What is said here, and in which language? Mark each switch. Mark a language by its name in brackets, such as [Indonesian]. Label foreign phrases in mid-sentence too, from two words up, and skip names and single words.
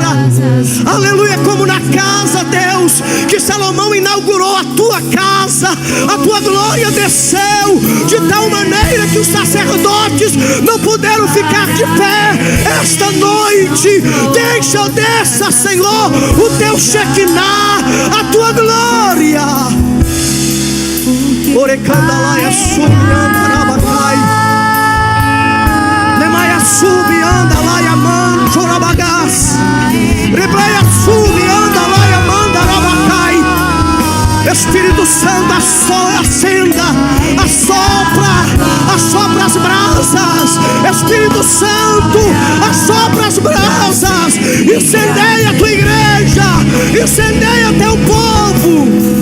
[Portuguese] Aleluia, como na casa, Deus, que Salomão inaugurou a tua casa. A tua glória desceu de tal maneira que os sacerdotes não puderam ficar de pé. Esta noite, desça, Senhor, o teu Shekinah, a tua glória. Orecandalaia subiandarabacai, Nemaia subiandalaia man chorabagás, Rebreia subiandalaia mandarabacai. Espírito Santo, acenda, assopra as brasas. Espírito Santo, assopra as brasas. Incendeia a tua igreja, incendeia teu povo.